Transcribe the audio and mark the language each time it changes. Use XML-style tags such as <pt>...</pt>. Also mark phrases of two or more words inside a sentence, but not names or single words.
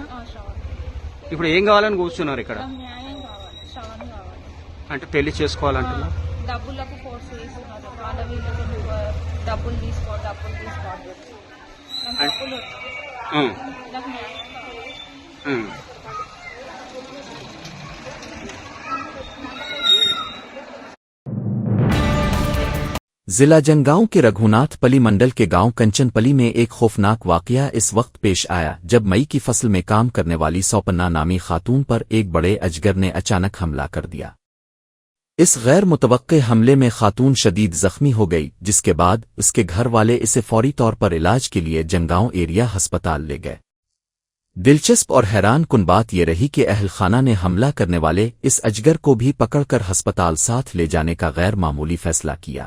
<te>శ్రవణ్ ఇప్పుడు ఏం కావాలని కూర్చున్నారు ఇక్కడ న్యాయం కావాలి శ్రవణ్ కావాలి అంటే పెళ్లి చేసుకోవాలంటున్నా డబ్బులకు ఫోర్స్ చేస్తున్నారు వాళ్ళ వీళ్ళకి డబ్బులు తీసుకో నాకు డబ్బులు నాకు న్యాయం కావాలి</te> <ur>ضلع جنگاؤں کے رگھوناتھ پلی منڈل کے گاؤں کنچن پلی میں ایک خوفناک واقعہ اس وقت پیش آیا جب مئی کی فصل میں کام کرنے والی سوپنا نامی خاتون پر ایک بڑے اجگر نے اچانک حملہ کر دیا۔ اس غیر متوقع حملے میں خاتون شدید زخمی ہو گئی، جس کے بعد اس کے گھر والے اسے فوری طور پر علاج کے لیے جنگاؤں ایریا اسپتال لے گئے. دلچسپ اور حیران کن بات یہ رہی کہ اہل خانہ نے حملہ کرنے والے اس اجگر کو بھی پکڑ کر اسپتال ساتھ لے جانے کا غیر معمولی فیصلہ کیا.</ur>